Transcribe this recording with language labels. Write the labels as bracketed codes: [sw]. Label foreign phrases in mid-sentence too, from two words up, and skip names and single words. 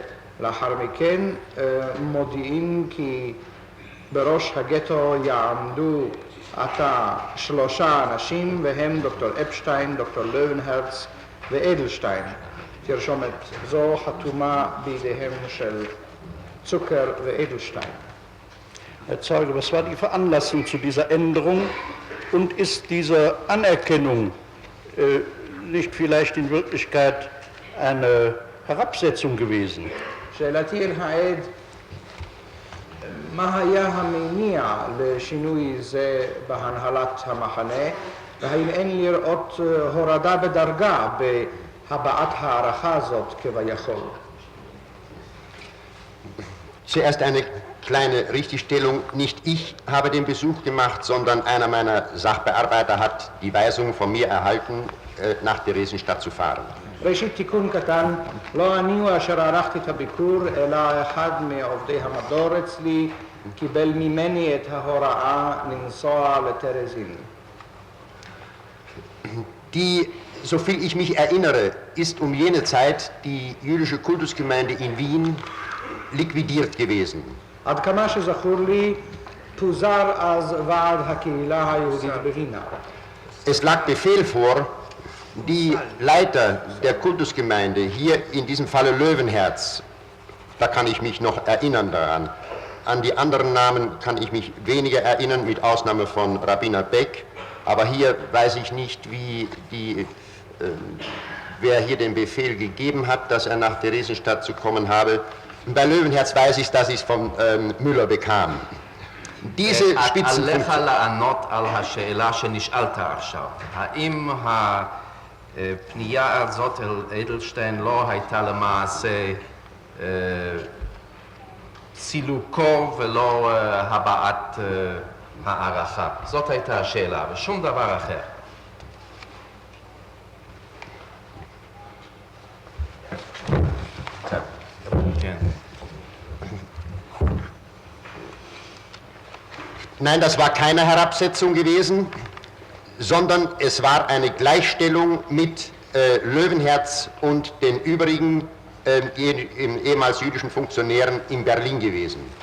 [he] לאחר מכן מודיעים כי בראש הגטו יעמדו עתה 3 אנשים, והם דוקטור אפשטיין, דוקטור לוונהרץ ואדלשטיין. תרשומת זו חתומה בידיהם של צוקר ואדלשטיין. [de] Herr Zeuge, was war die Veranlassung zu dieser Änderung und ist diese Anerkennung nicht vielleicht in Wirklichkeit eine Herabsetzung gewesen? [he] שאלתי אל העד, מה היה המניע לשינוי זה בהנהלת המחנה, והאם אין לראות הורדה בדרגה בהבעת הערכה זאת כביכול? [de] Zuerst eine kleine Richtigstellung. Nicht ich habe den Besuch gemacht, sondern einer meiner Sachbearbeiter hat die Weisung von mir erhalten, nach Theresienstadt zu fahren. [he] ראשית תיקון קטן, לא אני הוא אשר ערכתי את הביקור, אלא אחד מעובדי המדור אצלי קיבל ממני את ההוראה לנסוע לטרזין. [de] Die, soviel ich mich erinnere, ist um jene Zeit die jüdische Kultusgemeinde in Wien liquidiert gewesen. [he] עד כמה שזכור לי, פוזר אז ועד הקהילה היהודית בווינה. [de] Es lag Befehl vor, die Leiter der Kultusgemeinde, hier in diesem Falle Löwenherz, da kann ich mich noch erinnern daran. An die anderen Namen kann ich mich weniger erinnern, mit Ausnahme von Rabbiner Beck, aber hier weiß ich nicht, wer hier den Befehl gegeben hat, dass er nach Theresienstadt zu kommen habe. Bei Löwenherz weiß ich, dass ich es von Müller bekam. diese Spitzenfunktion. [he] עליך לענות על השאלה שנשאלת עכשיו. האם הפנייה הזאת אל אדלשטיין לא הייתה למעשה סילוקו ולא הבעת הערכה? זאת הייתה השאלה, ושום דבר אחר. כן. [de] Nein, das war keine Herabsetzung gewesen, sondern es war eine Gleichstellung mit Löwenherz und den übrigen ehemals jüdischen Funktionären in Berlin gewesen.